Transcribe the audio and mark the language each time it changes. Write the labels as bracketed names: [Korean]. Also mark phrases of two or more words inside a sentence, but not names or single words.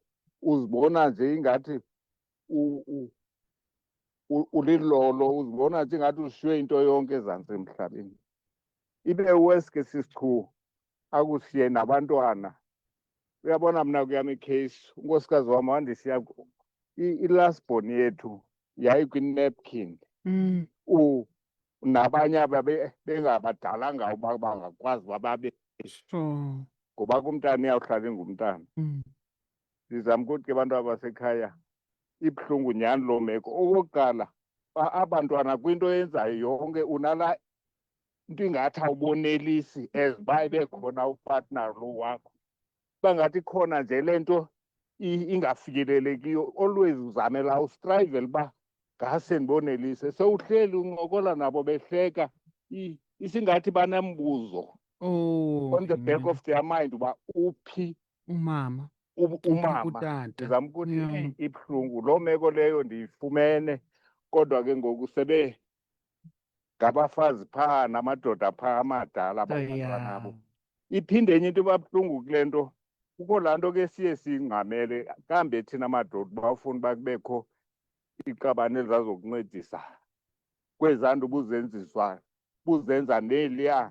[Xhosa] Uzibona nje ingathi ulilolo, uzibona nje ingathi ushiywe into yonke ezantsi emhlabeni. Ibe weske sisichu akushiye nabantwana. Uyabona mna kuyam icase unkosikazi wam wandishiya i- [English] last born [Xhosa] yethu yayikwinapkin. Nabanye bengabadalanga uba bangakwazi uba babe ngoba kumntana iyawuhlala ingumntana. Ndizama ukuthi ke abantu abasekhaya ibhlungu nyhani loo meko. Okokuqala abantwana kwinto yenzayo yonke unala into ingathi awubonelisi as uba ibekhona upartner lo wakho. Bangathi khona nje le nto ingafikelelekiyo always uzamela ustrayivela uba ngase ndibonelise. Sewuhleli uncokola nabo behleka isingathi banembuzo [English] on the back of their mind [Xhosa] uba uphi umama. Ndizama ukuthi ibhlungu loo meko leyo ndiyifumene kodwa ke ngoku sebe ngabafazi phaa namadoda phaa amadala abantwana abo. Iphinde enye into ebabuhlungu kule nto kukho laa nto ke siye siyingqamele kambe thina madoda bafuna uba kubekho iqabane elizazokuncedisa kwezaa nto buzenza neliya.